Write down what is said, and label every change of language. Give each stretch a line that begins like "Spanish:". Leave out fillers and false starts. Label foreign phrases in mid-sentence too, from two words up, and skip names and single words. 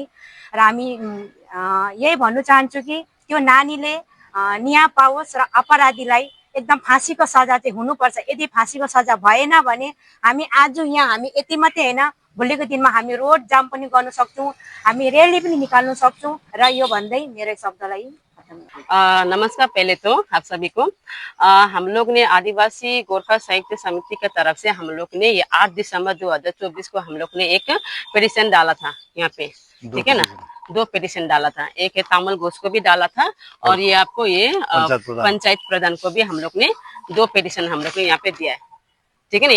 Nepali: र हामी यही भन्नु चाहन्छु कि त्यो नानीले न्याय पाओस् र अपराधीलाई एकदम फाँसीको सजा चाहिँ हुनुपर्छ। यदि फाँसीको सजा भएन भने हामी आज यहाँ हामी यति मात्रै होइन, भोलिको दिनमा हामी
English: road jam
Nepali: पनि गर्न सक्छौँ, हामी रैली पनि निकाल्न सक्छौँ। र यो भन्दै मेरो शब्दलाई नमस्कार।
Hindi: पहले तो आप सभी को हम लोग ने आदिवासी गोरखा साहित्य समिति की तरफ से हम लोग ने ये 8 दिसंबर 2024 को हम लोग ने एक पिटीशन डाला था यहाँ पे, ठीक है ना। 2 पिटीशन डाला था, एक है तामल घोष को भी डाला था और ये आपको ये पंचायत प्रधान को भी हम लोग ने 2 पिटीशन हम लोग ने यहाँ पे दिया है, ठीक है ना।